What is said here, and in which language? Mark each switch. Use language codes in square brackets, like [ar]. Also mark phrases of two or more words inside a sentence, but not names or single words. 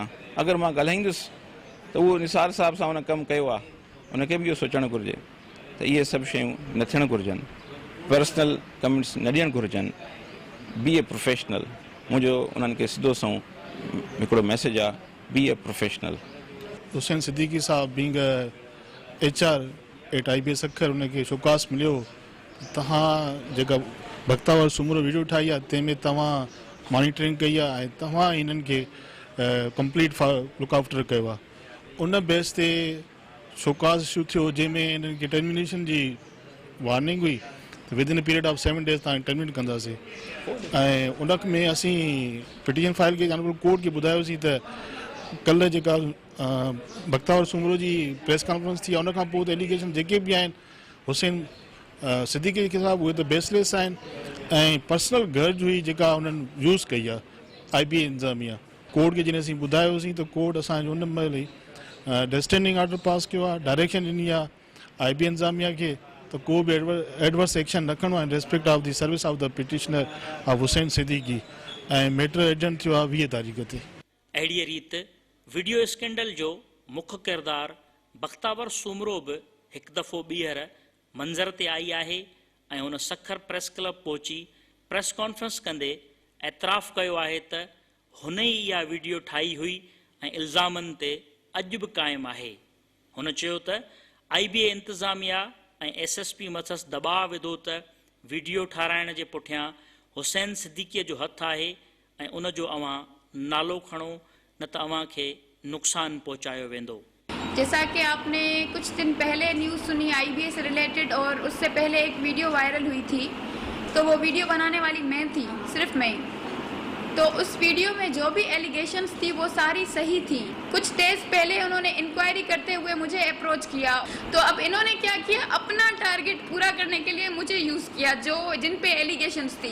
[sd] अगरि मां ॻाल्हाईंदुसि त उहो निसार साहब सां हुन कमु कयो आहे, उनखे बि इहो सोचणु घुरिजे त इहे सभु शयूं न थियणु घुरिजनि, [en] personal comments [sd] न ॾियणु घुरिजनि, [en] be a professional. [sd] मुंहिंजो उन्हनि खे सिधो सऊं हिकिड़ो मैसेज आहे, [en] be a professional. [sd] हुसैन सिद्दीकी साहब [en] being HR at IBA [sd] सखर, उनखे शोकास मिलियो, तव्हां जेका बख़्तावर सूमरो वीडियो ठाही आहे तंहिंमें तव्हां मॉनिटरिंग कई आहे ऐं तव्हां हिननि खे [en] complete look after [sd] कयो आहे। उन बेस ते शोकास इशू थियो जंहिंमें हिननि खे टर्मिनेशन जी वार्निंग हुई त [en] within a period of 7 days [sd] तव्हां टर्मिनेट कंदासीं ऐं उन में असीं [en] petition file [sd] के कोर्ट खे ॿुधायोसीं त कल्ह जेका बख़्तावर सूमरो जी [en] press conference [sd] थी आहे उन खां पोइ त एलिगेशन जेके बि आहिनि हुसैन सिद्दीकी के खिलाफ़ उहे त बेसलेस आहिनि ऐं पर्सनल गर्ज हुई जेका उन्हनि यूज़ कई आहे IBA इंतिज़ामिया। कोर्ट खे जॾहिं असीं ॿुधायोसीं त कोर्ट असांजो उन महिल ई [en] distending order [sd] पास कयो आहे, डायरेक्शन ॾिनी आहे IBA इंतिज़ामिया खे त को बि [en] adverse action [sd] न खणो आहे [en] in respect of the service of the petitioner of [sd] हुसैन सिद्दीकी ऐं [en] matter adjourned [sd] थियो आहे 20 तारीख़ ते। अहिड़ीअ रीति [en] video scandal [sd] जो मुख्य किरदारु बख़्तावर सूमरो बि हिकु दफ़ो ॿीहर मंज़र ते आई आहे ऐं हुन सखर प्रेस क्लब पहुची [en] press conference [sd] कंदे एतराफ़ कयो आहे त हुन ई इहा वीडियो ठाही हुई ऐं इल्ज़ामनि ते अॼु बि क़ाइमु आहे। हुन चयो त IBA इंतिज़ामिया ऐं SSP मथसि दॿाउ विधो त वीडियो ठाराइण जे पुठियां हुसैन सिद्दीकीअ जो हथु आहे ऐं उन जो अव्हां नालो खणो न त अव्हां खे नुक़सानु पहुचायो वेंदो। [ur] جیسا کہ آپ نے کچھ دن پہلے نیوز سنی IBA سے ریلیٹڈ اور اس سے پہلے ایک ویڈیو وائرل ہوئی تھی، تو وہ ویڈیو بنانے والی میں تھی، صرف میں. تو اس ویڈیو میں جو بھی ایلیگیشنز تھی وہ ساری صحیح تھی. کچھ ڈیز پہلے انہوں نے انکوائری کرتے ہوئے مجھے اپروچ کیا، تو اب انہوں نے کیا کیا، اپنا ٹارگٹ پورا کرنے کے لیے مجھے یوز کیا جو جن پہ ایلیگیشنز تھی.